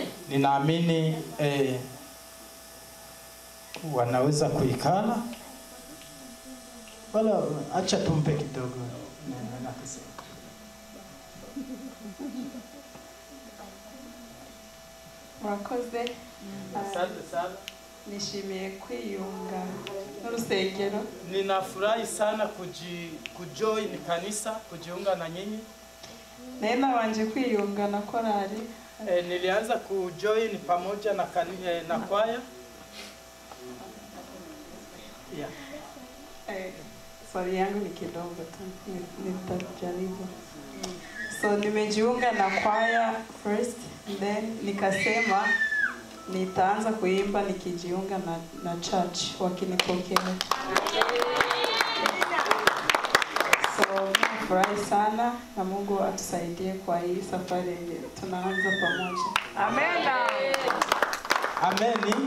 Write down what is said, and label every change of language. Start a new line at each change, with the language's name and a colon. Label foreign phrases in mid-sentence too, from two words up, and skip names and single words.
Swahili: Ninaamini wanaweza kuikala. Wala acha tumpe kidogo.
Rundi: Murakoze.
Swahili: Asante sana.
Rundi: Nishimiye kwiyunga n'urusengero.
Swahili: Ninafurahi sana kujoin kanisa, kujiunga na nyinyi.
Rundi: Nenda wanje kwiyunga na korali.
Swahili: Nilianza kujoin pamoja na kwaya. Yeah. Swali yangu ni kidogo tu. Nitajaribu. So nimejiunga na kwaya first, then nikasema nitaanza kuimba nikijiunga na church wakinipokea. So nafurahi sana na Mungu atusaidie kwa hii safari tunaanza pamoja. Amena. Ameni.